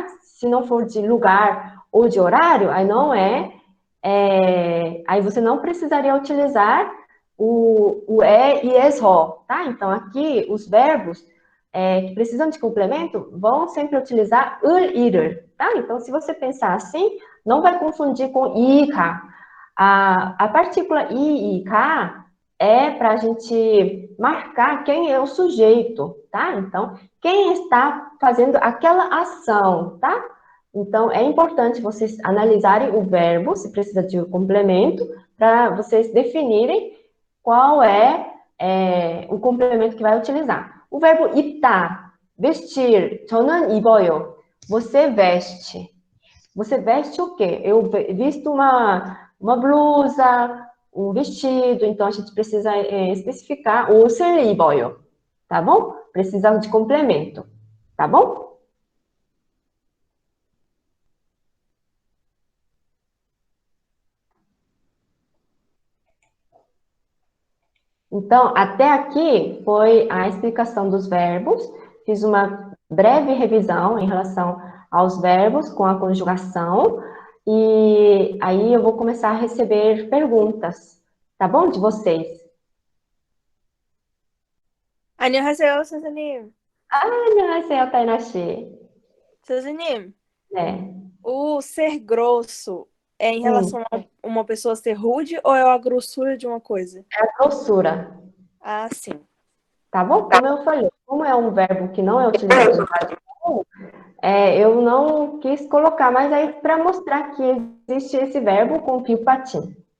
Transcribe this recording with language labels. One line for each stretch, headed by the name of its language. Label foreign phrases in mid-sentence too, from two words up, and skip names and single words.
Portuguese: Se não for de lugar ou de horário, aí não aí você não precisaria utilizar o e es ho, tá? Então, aqui, os verbos que precisam de complemento vão sempre utilizar
Korean: 을, 이를,
Portuguese: tá? Então, se você pensar assim, não vai confundir com
Korean: 이, 가.
Portuguese: A partícula i e ka é para a gente marcar quem é o sujeito, tá? Então, quem está fazendo aquela ação, tá? Então, é importante vocês analisarem o verbo, se precisa de um complemento, para vocês definirem qual é o complemento que vai utilizar. O verbo 입다, vestir,
Korean: 저는 입어요.
Portuguese: Você veste. Você veste o quê? Eu visto uma blusa, um vestido, então a gente precisa especificar
Korean: 옷을 입어요,
Portuguese: tá bom? Precisa de complemento, tá bom? Então, até aqui foi a explicação dos verbos. Fiz uma breve revisão em relação aos verbos com a conjugação. E aí eu vou começar a receber perguntas, tá bom? De vocês.
Korean: 안녕하세요, 선생님. 안녕하세요, 타이나 씨. 선생님, 네.
Portuguese: o ser grosso é em Hum, relação a uma pessoa ser rude ou é a grossura de uma coisa? é a grossura, Ah, sim. tá bom? Como eu falei, como é um verbo que não é utilizado no base comum, eu não quis colocar, mas aí para mostrar que existe esse verbo com fio patim,